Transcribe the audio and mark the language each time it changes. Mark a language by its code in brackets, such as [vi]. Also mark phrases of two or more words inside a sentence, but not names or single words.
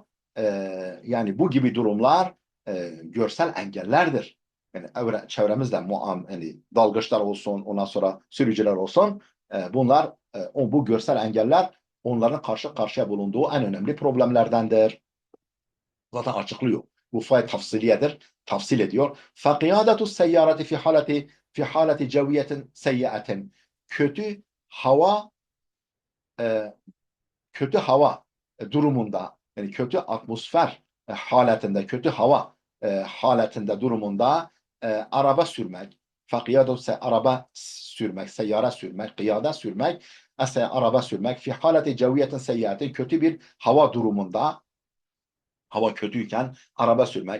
[tr] Yani bu gibi durumlar görsel engellerdir. Yani çevremizde yani dalgıçlar olsun, ondan sonra sürücüler olsun, bunlar bu görsel engeller onların karşı karşıya bulunduğu en önemli problemlerdendir. Zaten açıklıyor. Bu fay tafsiliyedir. Tafsil ediyor. [ar] فَقِيَادَةُ السَّيَّارَةِ في حالة جوية سيئة. [tr] Kötü hava kötü hava durumunda, yani kötü atmosfer haletinde, kötü hava haletinde durumunda araba sürmek, fakiyadose araba sürmek, seyyare sürmek, kıyada sürmek, araba sürmek, [ar] في حالة جوية سيئة, [tr] kötü bir hava durumunda, hava kötüyken araba sürmek.